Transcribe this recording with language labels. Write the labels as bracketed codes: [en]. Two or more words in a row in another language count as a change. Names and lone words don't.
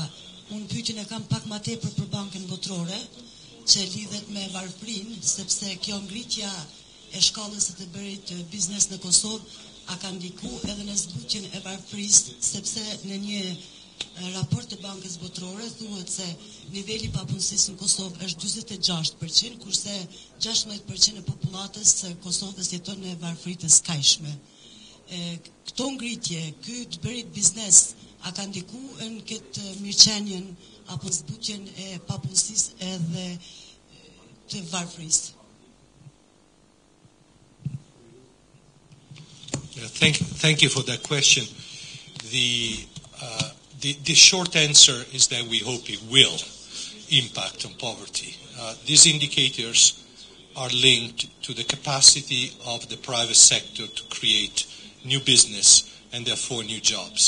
[sq] Unë pyetjen e kam pak më tepër për Bankën Botërore, që lidhet me varfrin, sepse kjo ngritja e shkallës së të bërit biznes në Kosovë a ka ndikuar edhe në zbutjen e varfrisë, sepse në një raport të Bankës Botërore thuhet se niveli i papunësisë në Kosovë është 46%, kurse 16% e popullatës së Kosovës jeton në varfri të skajshme. Këto ngritje, ky të bërit biznes, a ka ndikuar në këtë mirëqenjen apo zbutjen e papunësisë edhe të varfrisë? [en] Thank you for that question. The short answer is that we hope it will impact on poverty. These indicators are linked to the capacity of the private sector to create new business and therefore new jobs.